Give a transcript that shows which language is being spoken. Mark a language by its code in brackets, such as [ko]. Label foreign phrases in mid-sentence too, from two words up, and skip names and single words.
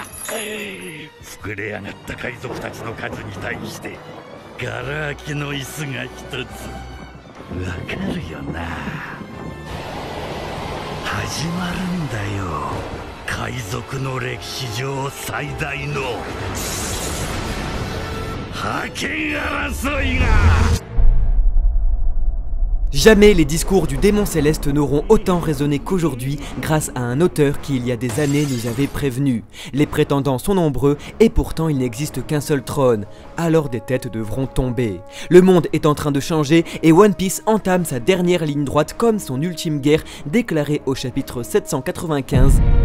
[ja] 膨れ上がった海賊たちの数に対してガラ空きの椅子が一つ。わかるよな。始まるんだよ、海賊の歴史上最大の覇権争いが。 [fr] Jamais les discours du démon céleste n'auront autant résonné qu'aujourd'hui grâce à un auteur qui il y a des années nous avait prévenu. Les prétendants sont nombreux et pourtant il n'existe qu'un seul trône, alors des têtes devront tomber. Le monde est en train de changer et One Piece entame sa dernière ligne droite comme son ultime guerre déclarée au chapitre 795.